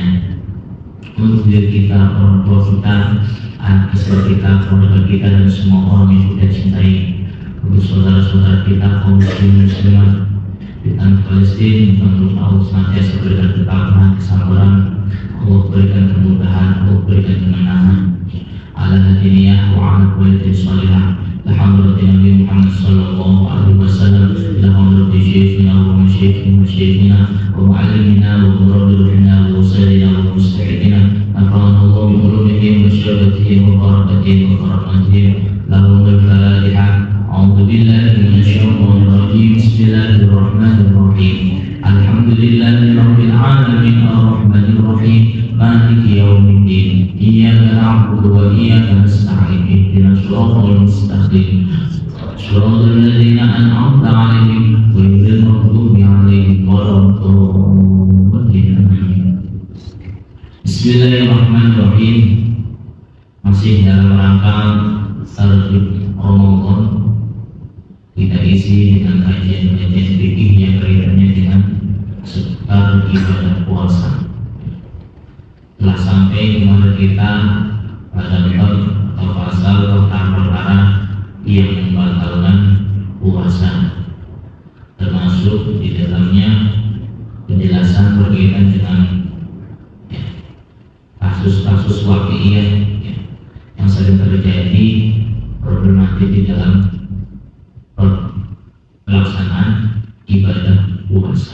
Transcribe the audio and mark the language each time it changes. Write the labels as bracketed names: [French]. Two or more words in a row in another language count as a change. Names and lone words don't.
[Indonesian] Untuk diri kita, orang tua kita, anak istri kita, keluarga kita, dan semua orang yang kita cintai. Untuk saudara-saudara kita, kaum muslimin muslimat di tanah Palestina, untuk Allah senantiasa berikan ketabahan, kesabaran, Allah berikan kemudahan, Allah berikan kemenangan. Ala hadiniyah wa ala kualitin salihah. [Arabic] الحمد لله نبي محمد صلى الله عليه وسلم. الحمد لله شيخنا و مشايخنا مشايخنا و معلمينا و مربينا و سيدنا و مستهدينا. نفعنا الله بعلومهم و ثباتهم و بركاتهم و بركاتهم wa barakatihim. لهم الفاتحة. أعوذ بالله من الشيطان الرجيم. بسم الله الرحمن الرحيم. الحمد لله رب العالمين الرحمن الرحيم. مالك يوم الدين. إياك نعبد وإياك نستعين. اهدنا الصراط المستقيم. صراط الذين أنعمت عليهم غير المغضوب عليهم ولا الضالين. بسم الله الرحمن الرحيم. [Indonesian] Masih dalam rangka tertib Ramadan, kita isi dengan kajian-kajian fikih yang kaitannya dengan seputar ibadah puasa. Telah sampai kepada kita pada bab atau pasal tentang perkara yang membatalkan puasa, termasuk di dalamnya penjelasan berkaitan dengan kasus-kasus waqi'iyah yang sering terjadi, problematik di dalam pelaksanaan ibadah puasa.